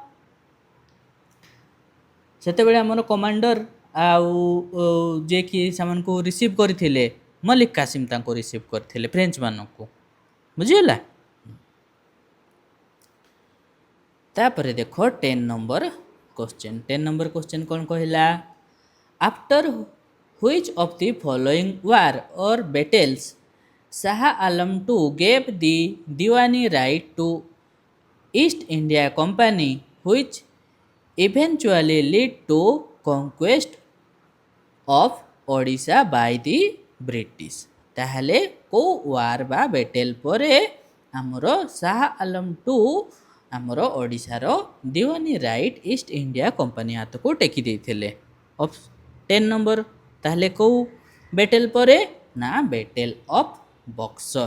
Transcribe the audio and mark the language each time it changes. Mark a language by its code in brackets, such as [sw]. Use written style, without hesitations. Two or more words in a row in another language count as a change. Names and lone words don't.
[or] ସେତେବେଳେ ଆମର କମାଣ୍ଡର ଆଉ ଯିଏକି ସେମାନଙ୍କୁ ରିସିଭ୍ କରିଥିଲେ ମଲିକ କାସିମ ତାଙ୍କୁ ରିସିଭ୍ କରିଥିଲେ ଫ୍ରେଞ୍ଚ ମାନଙ୍କୁ। ବୁଝିଗଲା? ତାପରେ ଦେଖ 10 [en] number question. [or] 10 [en] number question [or] କ'ଣ କହିଲା? [en] ଆଫ୍ଟର which of the following war or battles Shah Alam II gave the Diwani right to East India Company, which eventually led to conquest of Odisha by the British. [or] ତାହେଲେ କେଉଁ ୱାର୍ ବା ବେଟେଲ୍ ପରେ ଆମର ଶାହ ଆଲମ ଟୁ ଆମର ଓଡ଼ିଶାର ଦିୱାନି ରାଇଟ୍ ଇଷ୍ଟ ଇଣ୍ଡିଆ କମ୍ପାନୀ ହାତକୁ ଟେକି ଦେଇଥିଲେ। 10 ନମ୍ବର ତାହେଲେ କେଉଁ ବେଟେଲ୍ ପରେ ନା ବେଟେଲ୍ ଅଫ୍ ବକ୍ସର।